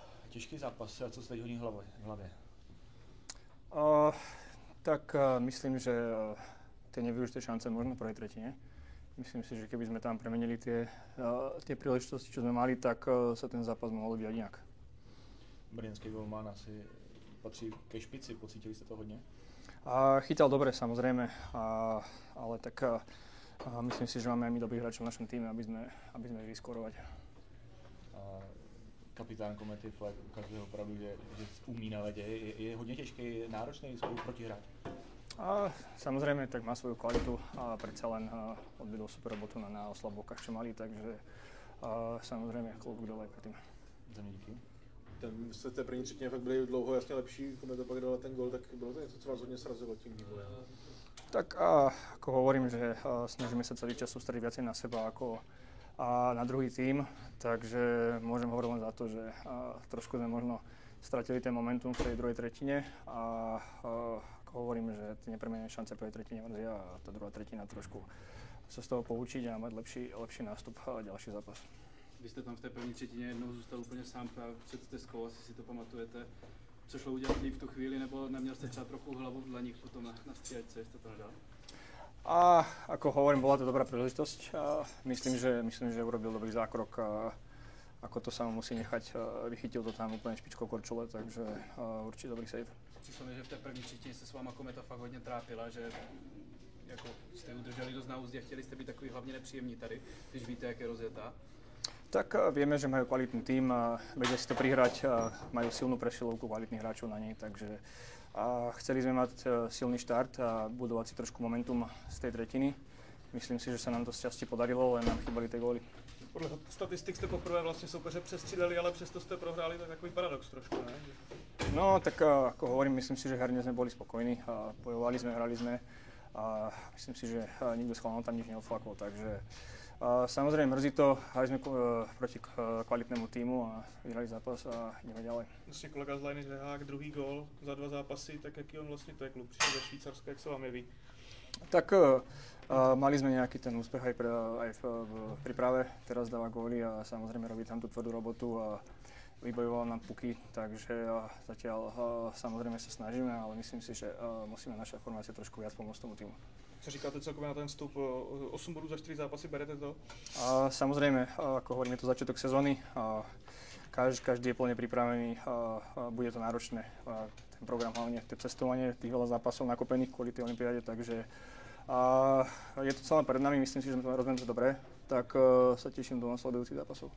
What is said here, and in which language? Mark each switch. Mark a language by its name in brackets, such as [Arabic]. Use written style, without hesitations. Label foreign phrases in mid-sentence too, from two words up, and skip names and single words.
[Czech] Těžký zápas, a co se teď honí v hlavě? Uh, [Slovak] myslím, že tie nevyužité šance možno v prvej tretine. Myslím si, že keby sme tam premenili tie príležitosti, čo sme mali, tak sa ten zápas mohol vyvíjať inak. [Czech] Brněnský golman asi patří ke špici, pocítili jste to hodně? [Slovak] Chytal dobre, samozrejme, ale tak myslím si, že máme aj my dobrých hráčov v našom týme, aby sme vedeli skorovať. [Czech] Kapitán Komety Fleck ukazuje opravdu, že umí na ledě. Je hodně těžký, náročný spolu protihrať? [Slovak] Samozrejme, tak má svoju kvalitu a predsa len odvedol super robotu na oslabovkách, čo mali, takže samozrejme klobúk dole aj predtým. [Czech] Za mě díky. V té první třetině fakt byli dlouho jasně lepší, Kometa pak dala ten gól, tak bylo to něco, co vás hodně srazilo tím vývojem? [Slovak] Tak ako hovorím, že snažíme sa celý čas sústrediť viacej na seba ako na druhý tím, takže môžem hovoriť len za to, že trošku sme možno stratili ten momentum v tej druhej tretine a ako hovorím, že tie nepremenené šance prvej tretine mrzia a tá druhá tretina trošku sa z toho poučiť a mať lepší nástup a ďalší zápas. [Czech] Vy jste tam v té první třetině jednou zůstal úplně sám právě před stezkou, asi si to pamatujete. Co šlo udělat líp v tu chvíli, nebo neměl jste třeba trochu hlavu v dlaních potom na střídačce, jste to nedal? [Slovak] Ako hovorím, bola to dobrá príležitosť. Myslím, že urobil dobrý zákrok. Ako to sa musí nechať, vychytil to tam úplne špičkou korčule, takže určite dobrý save. [Czech] Přišlo mi, že v té první třetině se s váma Kometa fakt hodně trápila, že jako jste udrželi dost na úzdě, chtěli jste být takový hlavně nepříjemní tady, když víte, jak je rozjetá. [Slovak] Tak vieme, že majú kvalitný tím, vedia si to prihrať, majú silnú presilovku kvalitných hráčov na nej, takže chceli sme mať silný štart a budovať si trošku momentum z tej tretiny. Myslím si, že sa nám to šťastie podarilo, len nám chýbali tie góly. [Czech] Podle statistik jste poprvé vlastně soupeře přestřídali, ale přesto jste prohráli, tak takový paradox trošku, ne? No, [Slovak] tak ako hovorím, myslím si, že herne sme boli spokojní, bojovali sme, hrali sme a myslím si, že nikto schválne tam nič neodflakol, takže samozrejme mrzí to, hrali sme proti kvalitnému týmu a vyhrali zápas a ideme ďalej. [Czech] Vlastně kolega z Lajny Řehák, druhý gól za 2 zápasy, tak jaký on vlastně to je klub, přišel ze Švýcarska, jak se vám jeví? [Slovak] Tak mali sme nejaký ten úspech aj v príprave, teraz dáva góly a samozrejme robí tam tú tvrdú robotu a vybojoval nám puky, takže zatiaľ samozrejme sa snažíme, ale myslím si, že musíme naša formácia trošku viac pomôcť tomu týmu. [Czech] Co říkáte celkově na ten vstup? 8 bodů za 4 zápasy, berete to? [Slovak] Samozrejme, ako hovorím, je to začiatok sezóny. Každý je plne pripravený, bude to náročné. Ten program, hlavne to cestovanie, tých veľa zápasov nakopených kvôli tej olympiáde, takže je to celé pred nami, myslím si, že sme to rozhodli dobre, tak sa teším do nasledujúcich zápasov.